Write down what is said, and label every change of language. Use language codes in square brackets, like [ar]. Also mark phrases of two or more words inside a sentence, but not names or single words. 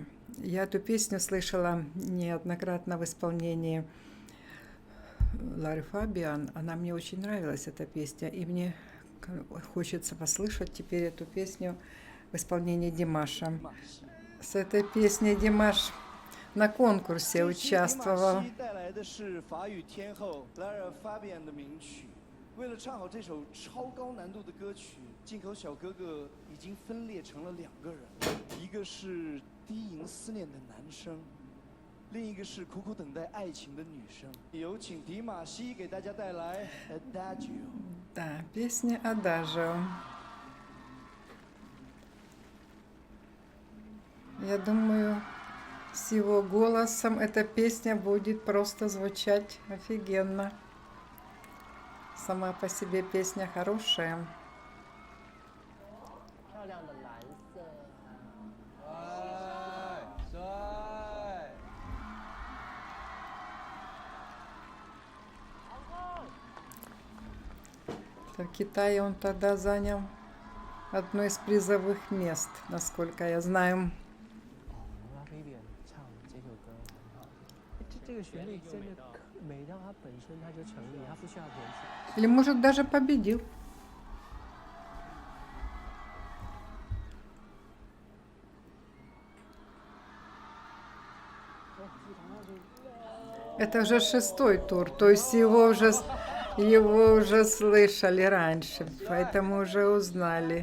[ru] Я эту песню слышала неоднократно в исполнении Лары Фабиан. Она мне очень нравилась, эта песня, и мне хочется послушать теперь эту песню в исполнении Димаша. С этой песней Димаш на конкурсе участвовал. [zh] 为了唱好这首超高难度的歌曲，进口小哥哥已经分裂成了两个人，一个是低吟思念的男生，另一个是苦苦等待爱情的女生。有请迪玛希给大家带来 Adagio。 [ru] Да, песня Adagio. Я думаю, с его голосом эта песня будет просто звучать офигенно. Сама по себе песня хорошая. В Китае он тогда занял одно из призовых мест, насколько я знаю. [zh] 这个旋律真的美到它本身它就成立，它不需要填词。 [ru] Или, может, даже победил. Это уже 6-й тур, то есть его уже слышали раньше, поэтому уже узнали.